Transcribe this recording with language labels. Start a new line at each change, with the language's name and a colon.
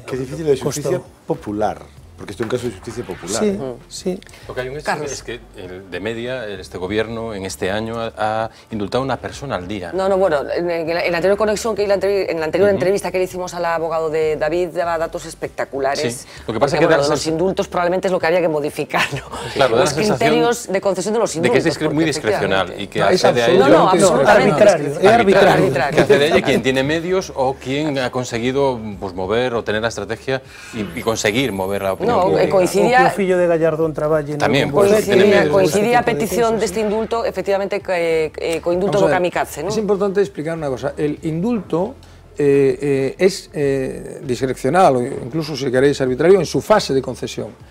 Galician: é difícil de justicia popular, porque isto é un caso de justicia popular.
Spanish: Sí. Lo que hay un hecho es que de media este gobierno en este año ha indultado a una persona al día. No, en la anterior conexión, en la anterior entrevista que le hicimos al abogado de David, daba datos espectaculares. Sí. Lo que pasa es que los indultos probablemente es lo que había que modificar, Claro, los criterios de concesión de los indultos. De que es muy discrecional y que accede a ello. No, absolutamente. Arbitrario. Que accede a ello quien tiene medios o quien ha conseguido mover o tener la estrategia y conseguir mover la opinión. Coincidía...
Galician: O fillo de Gallardón traballe... Tamén, coincidía a petición deste indulto, efectivamente, co indulto do kamikaze, ¿no?
Spanish: Es importante explicar
Galician: unha cosa.
Spanish: El indulto es discrecional o incluso, si queréis, arbitrario en su fase de concesión.